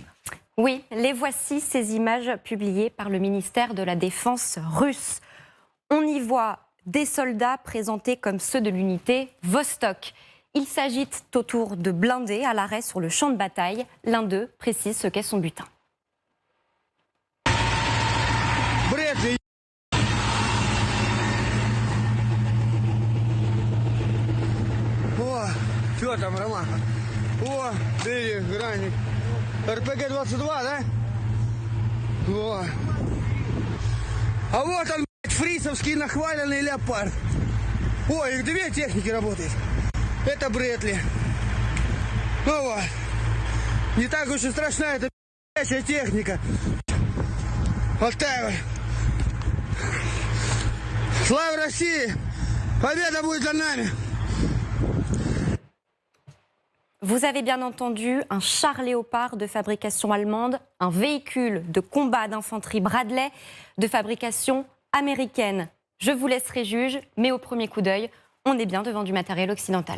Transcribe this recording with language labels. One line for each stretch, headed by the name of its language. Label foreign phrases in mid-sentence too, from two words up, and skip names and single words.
French: Oui, les voici, ces images publiées par le ministère de la Défense russe. On y voit des soldats présentés comme ceux de l'unité Vostok. Ils s'agitent autour de blindés à l'arrêt sur le champ de bataille. L'un d'eux précise ce qu'est son butin.
Russian: Что там, Роман? О, ты граник. РПГ-22, да? О. А вот он, фрисовский нахваленный леопард. Ой, их две техники работают. Это Брэдли. Ну вот. Не так уж и страшна эта техника. Вот так вот. Слава России! Победа будет за нами!
French: Vous avez bien entendu un char Léopard de fabrication allemande, un véhicule de combat d'infanterie Bradley de fabrication américaine. Je vous laisserai juge, mais au premier coup d'œil, on est bien devant du matériel occidental.